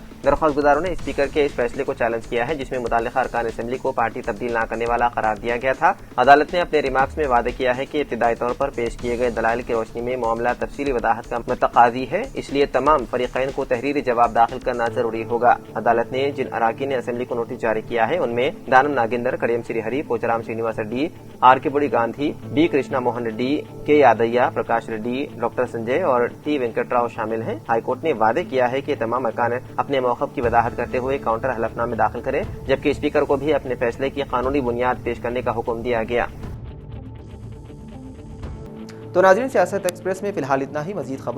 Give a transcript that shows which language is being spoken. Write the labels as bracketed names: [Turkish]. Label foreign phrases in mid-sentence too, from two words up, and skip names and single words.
[Urdu] درخواست گزاروں نے اسپیکر کے اس فیصلے کو چیلنج کیا ہے، جس میں متعلقہ ارکان اسمبلی کو پارٹی تبدیل نہ کرنے والا قرار دیا گیا تھا۔ عدالت نے اپنے ریمارکس میں وعدہ کیا ہے کہ ابتدائی طور پر پیش کیے گئے دلائل کی روشنی میں معاملہ تفصیلی وضاحت کا متقاضی ہے، اس لیے تمام فریقین کو تحریری جواب داخل کرنا ضروری ہوگا۔ عدالت نے جن اراکین نے اسمبلی کو نوٹس جاری کیا ہے ان میں دانم ناگیندر، کڑیم سری ہری، پوچرام شرینواس ریڈی، R.K. بڑی گاندھی، B. کرشنا موہن ریڈی، K. یادیہ، پرکاش ریڈی، ڈاکٹر سنجے اور T. وینکٹ راؤ شامل ہیں۔ [English] High Court [Urdu] نے وعدے کیا ہے کہ تمام ارکان اپنے موقف کی وضاحت کرتے ہوئے کاؤنٹر حلف نامے داخل کریں، جبکہ اسپیکر کو بھی اپنے فیصلے کی قانونی بنیاد پیش کرنے کا حکم دیا گیا۔ تو ناظرین، سیاست ایکسپریس میں فی الحال اتنا ہی۔